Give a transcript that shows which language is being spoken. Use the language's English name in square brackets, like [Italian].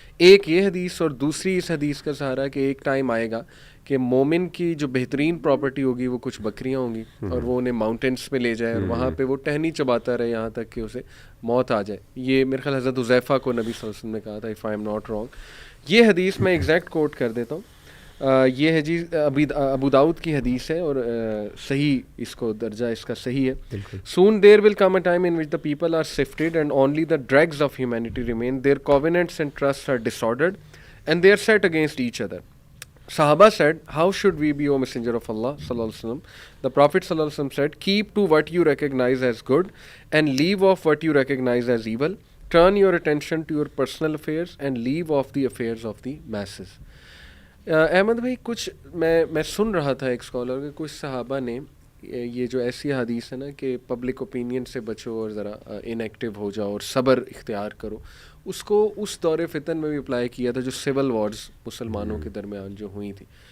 [Urdu] ایک یہ حدیث, اور دوسری اس حدیث کا سہارا کہ ایک ٹائم آئے گا کہ مومن کی جو بہترین پراپرٹی ہوگی وہ کچھ بکریاں ہوں گی, اور وہ انہیں ماؤنٹینس پہ لے جائے اور وہاں پہ وہ ٹہنی چباتا رہے یہاں تک کہ اسے موت آ جائے. یہ میرے خیال حضرت حذیفہ کو نبی صلی اللہ علیہ وسلم نے کہا تھا, [English] If I am not wrong. [Urdu] یہ حدیث میں ایگزیکٹ کوٹ کر دیتا ہوں. یہ حدیث ابو داؤد کی حدیث ہے, اور صحیح اس کو درجہ اس کا صحیح ہے. [English] Soon there will come a time in which the people are sifted and only the dregs of humanity remain. Their covenants and trusts are disordered and they are set against each other. Sahaba said, how should we be, O Messenger of Allah sallallahu alaihi wasallam? The Prophet sallallahu alaihi wasallam said, keep to what you recognize as good and leave off what you recognize as evil. Turn your attention to your personal affairs and leave off the affairs of the masses. [Urdu] Ahmad بھائی, کچھ میں سن رہا تھا ایک scholar کے, کچھ صحابہ نے یہ جو ایسی حدیث ہے نا کہ پبلک اوپینین سے بچو اور ذرا ان ایکٹیو ہو جاؤ اور صبر اختیار کرو, اس کو اس دور فتن میں بھی اپلائی کیا تھا جو سول وارز مسلمانوں کے درمیان جو ہوئی تھی.